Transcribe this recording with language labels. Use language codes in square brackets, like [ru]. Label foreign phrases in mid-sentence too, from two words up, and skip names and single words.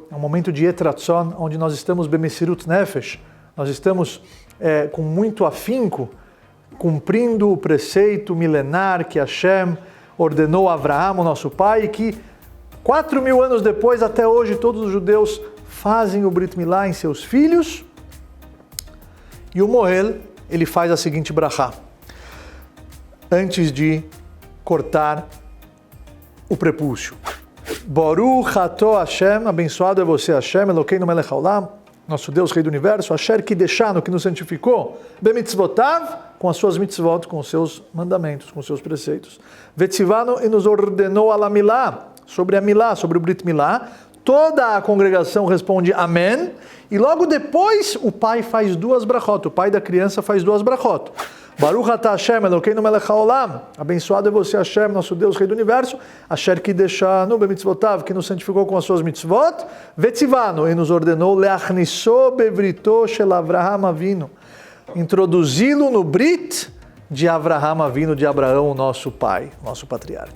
[pt] É um momento de Etratzon, onde nós estamos [he] Bemesirut Nefesh, [pt] nós estamos com muito afinco, cumprindo o preceito milenar que Hashem ordenou a Avraham, o nosso pai, e que 4.000 anos depois, até hoje, todos os judeus fazem o [he] Brit Milá [pt] em seus filhos. E o Mohel, ele faz a seguinte brachá, antes de cortar o prepúcio. [he] Baruch atah Hashem, [pt] abençoado é você Hashem, [he] Elokeinu melech haolam, [pt] nosso Deus, Rei do Universo, [he] Asher Kideshanu, [pt] que nos santificou, Bemitzvotav, com as suas mitzvot, com os seus mandamentos, com os seus preceitos. Vetzivanu, e nos ordenou a la milá, sobre a milá, sobre o Brit Milá. Toda a congregação responde amém, e logo depois o pai faz duas brachot, o pai da criança faz duas brachot. [he] Baruch atah Hashem, Elokeinu melech haolam, [pt] abençoado é você Hashem, nosso Deus, Rei do Universo, [he] Asher Kideshanu bemitzvotav, [pt] que nos santificou com as suas mitzvot, Vetzivanu, e nos ordenou [he] leachniso bevrito shel Avraham Avinu, [pt] introduzi-lo no Brit de Avraham Avinu, de Abraão, o nosso pai, nosso patriarca.